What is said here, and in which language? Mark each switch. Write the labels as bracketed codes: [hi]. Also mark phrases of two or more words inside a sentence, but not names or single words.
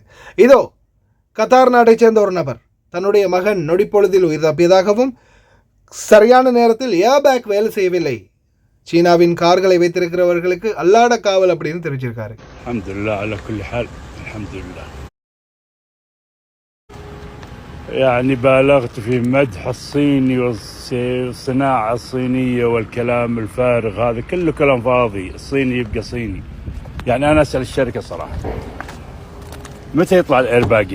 [ta] இதோ கத்தார் நாட்டை சேர்ந்த ஒரு நபர் தன்னுடைய மகன் நொடிப்பொழுதில் உயிர் தப்பியதாகவும் சரியான நேரத்தில் ஏர்பேக் வேலை செய்யவில்லை, சீனாவின் கார்களை வைத்திருக்கிறவர்களுக்கு அல்லாட காவல் அப்படின்னு தெரிவிச்சிருக்காரு. [ar] الحمد لله على كل حال الحمد لله. يعني بالغت في مدح الصيني والصناعة الصينية والكلام الفارغ هذا كله كلام فاضي. الصيني يبقى صيني. يعني أنا أسأل الشركة صراحة متى يطلع الإيرباج؟